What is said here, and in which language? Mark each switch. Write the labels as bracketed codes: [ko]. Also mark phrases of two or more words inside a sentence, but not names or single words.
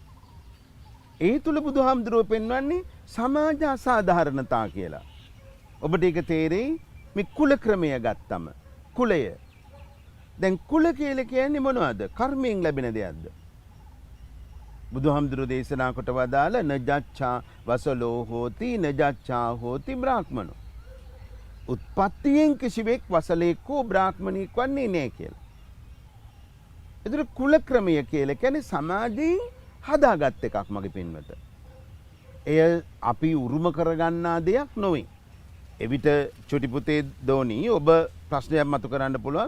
[si] ඒ තුල බුදුහාමුදුරුවෝ පෙන්වන්නේ සමාජ අසාධාරණතා කියලා. ඔබට ඒක තේරෙයි මේ කුල ක්‍රමය ගත්තම. කුලය. දැන් කුල කියලා කියන්නේ මොනවද? කර්මයෙන් ලැබෙන දෙයක්ද? බුදුහාමුදුරුවෝ දේශනා කොට වදාළ [pi] නජච්ඡා වසලෝ හෝති නජච්ඡා හෝති බ්‍රාහ්මනෝ. [si] උත්පත්තියෙන් කිසිවෙක් වසලෙක් හෝ බ්‍රාහ්මණෙක් වන්නේ නැහැ කියලා. ඒතර කුල ක්‍රමය කියලා කියන්නේ සමාජයෙන් හදාගත් එකක් මගේ පින්වත. එය අපි උරුම කරගන්නා දෙයක් නොවේ. එවිට චුටි පුතේ දෝනි ඔබ ප්‍රශ්නයක් මතු කරන්න පුළුවන්.